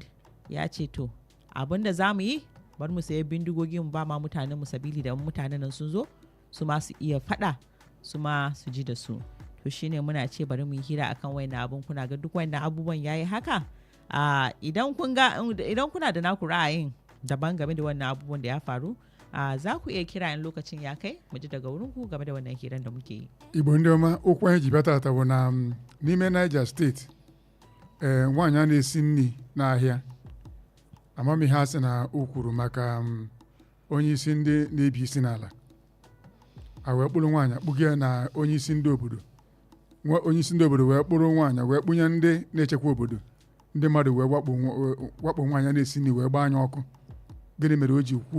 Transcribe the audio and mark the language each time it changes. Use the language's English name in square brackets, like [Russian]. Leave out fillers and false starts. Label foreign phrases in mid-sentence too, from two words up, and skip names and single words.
[Hausa] ya ce to abinda za mu yi bar mu sayi bindigogi mu ba ma mutanen mu sabili da mutanen nan sun zo su ma su iya fada su ma su ji da su to shine muna ce bari mu yi hira akan wayannan abun kuna ga duk wayannan abubuwan yayi haka idan kuna da naku ra'ayin daban game da wannan abubuwan da ya faru za ku iya kira in lokacin ya kai mu ji daga wurin ku game da wannan hiran da muke yi [Igbo] igbo ndị ọma okwu anyị ji bata bụ na n'ime Niger steeti nwaanyị a na-esi nri n'ahịa amamihe ha sị na o kwuru maka onye isi ndị na-ebi isi n'ala a wee kpụrụ nwaanyị akpụghị ya na onye isi ndị obodo wee kpụrụ nwaanyị wee kpụnye ndị na-echekwa obodo ndị mmadụ wee wakpo nwaanyị na-esi nri wee gbaa anya ọkụ gịnị mere o ji